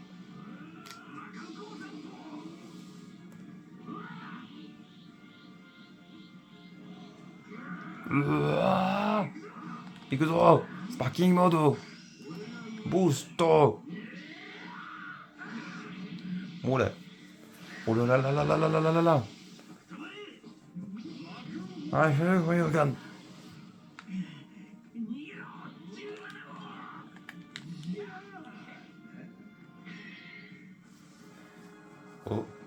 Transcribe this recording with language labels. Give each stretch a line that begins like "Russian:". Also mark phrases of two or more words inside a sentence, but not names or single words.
Japanese: Ikuzo. スパーキングモード. Boosto.
French: Oh là. Oh là là là là là là là là là. Ah, oui, regarde. Oh.